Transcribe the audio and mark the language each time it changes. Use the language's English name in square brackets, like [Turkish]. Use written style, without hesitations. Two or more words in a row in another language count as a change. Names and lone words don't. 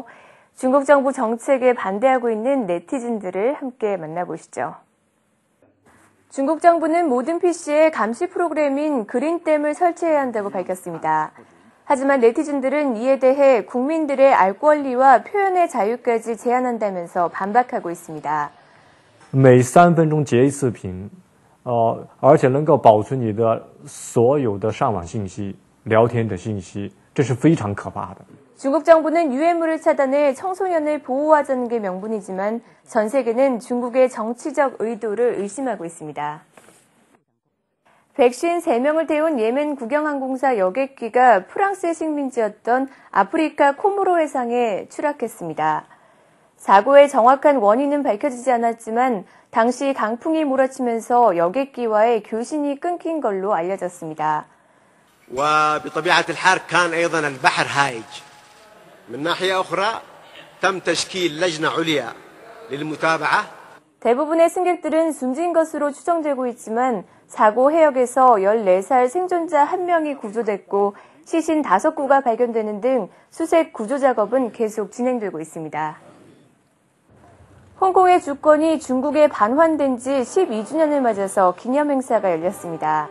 [Korean] 중국 정부 정책에 반대하고 있는 네티즌들을 함께 만나보시죠. 중국 정부는 모든 PC에 감시 프로그램인 그린댐을 설치해야 한다고 밝혔습니다. 하지만 네티즌들은 이에 대해 국민들의 알 권리와 표현의 자유까지 제한한다면서 반박하고 있습니다. [Chinese] 每3分钟截一次屏，而且能够保存你的所有的上网信息、聊天的信息，这是非常可怕的。 [Korean] 중국 정부는 유해물을 차단해 청소년을 보호하자는 게 명분이지만 전 세계는 중국의 정치적 의도를 의심하고 있습니다. 153명을 태운 예멘 국영항공사 여객기가 프랑스의 식민지였던 아프리카 코모로 해상에 추락했습니다. 사고의 정확한 원인은 밝혀지지 않았지만 당시 강풍이 몰아치면서 여객기와의 교신이 끊긴 걸로 알려졌습니다. [Arabic] وبطبيعة الحال كان أيضا البحر هائج. من ناحية أخرى تم تشكيل لجنة عليا للمتابعة. [Korean] 대부분의 승객들은 숨진 것으로 추정되고 있지만 사고 해역에서 14살 생존자 1명이 구조됐고 시신 5구가 발견되는 등 수색 구조 작업은 계속 진행되고 있습니다. 홍콩의 주권이 중국에 반환된 지 12주년을 맞아서 기념행사가 열렸습니다.